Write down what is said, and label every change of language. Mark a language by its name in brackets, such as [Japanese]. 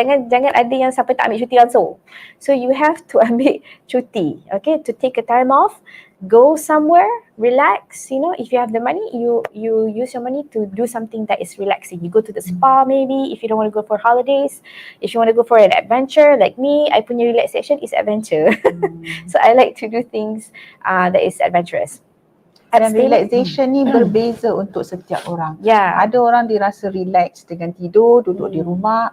[Malay] Jangan ada yang sampai tak ambil cuti langsung. [English] So you have to [Malay] ambil cuti. [English] Okay, to take a time off. Go somewhere, relax. If you have the money, you use your money to do something that is relaxing. You go to the spa maybe, if you don't want to go for holidays. If you want to go for an adventure, like me, I punya relaxation is adventure. So I like to do things that is adventurous. [Malay] Dan relaxation ni berbeza untuk setiap orang. Ada orang dirasa relax dengan tidur, duduk di rumah.